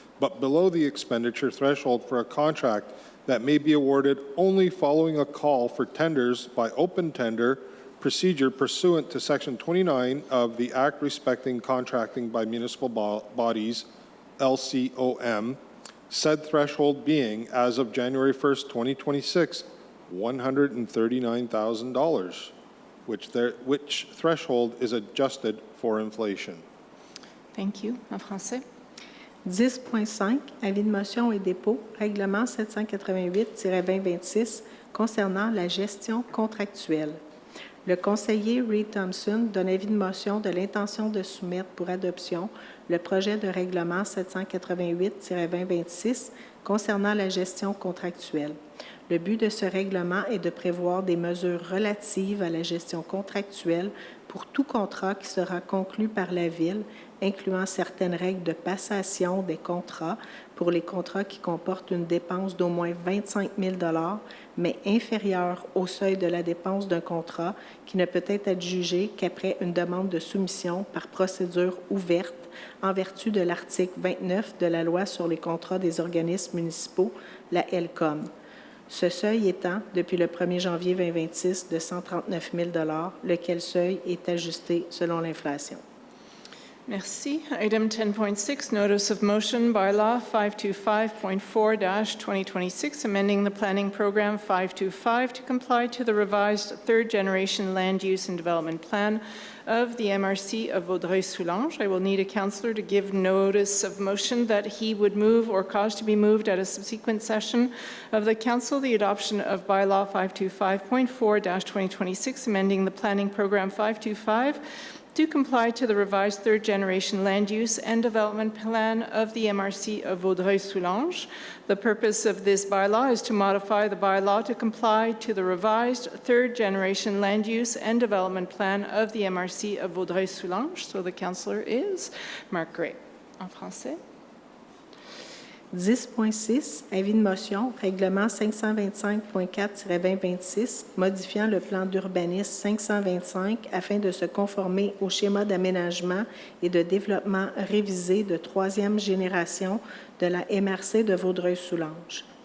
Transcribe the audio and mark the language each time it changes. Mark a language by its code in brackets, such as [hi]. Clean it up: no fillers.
[en] but below the expenditure threshold for a contract that may be awarded only following a call for tenders by open tender procedure pursuant to Section 29 of the Act respecting contracting by municipal bodies, LCOM, said threshold being, as of January 1st, 2026, $139,000, which threshold is adjusted for inflation. Thank you. [fr] En français. 10.5, avis de motion et dépôt, règlement 788-2026 concernant la gestion contractuelle. Le conseiller Reed Thompson donne avis de motion de l'intention de soumettre pour adoption le projet de règlement 788-2026 concernant la gestion contractuelle. Le but de ce règlement est de prévoir des mesures relatives à la gestion contractuelle pour tout contrat qui sera conclu par la Ville, incluant certaines règles de passation des contrats pour les contrats qui comportent une dépense d'au moins 25 000 $, mais inférieure au seuil de la dépense d'un contrat qui ne peut être adjugé qu'après une demande de soumission par procédure ouverte en vertu de l'article 29 de la Loi sur les contrats des organismes municipaux, la LCOM. Ce seuil étant, depuis le 1er janvier 2026, de 139 000 $, lequel seuil est ajusté selon l'inflation. Merci. [en] Item 10.6, Notice of Motion, Bylaw 525.4-2026, amending the planning program 525 to comply to the revised third-generation land use and development plan of the MRC of Vaudreuil-Soulanges. I will need a councillor to give notice of motion that he would move or cause to be moved at a subsequent session of the council the adoption of Bylaw 525.4-2026, amending the planning program 525 to comply to the revised third-generation land use and development plan of the MRC of Vaudreuil-Soulanges. The purpose of this bylaw is to modify the bylaw to comply to the revised third-generation land use and development plan of the MRC of Vaudreuil-Soulanges. So the councillor is Mark Gray. [fr] En français. 10.6, avis de motion, règlement 525.4-2026, modifiant le plan d'urbanisme 525 afin de se conformer au schéma d'aménagement et de développement révisé de troisième génération de la MRC de Vaudreuil-Soulanges.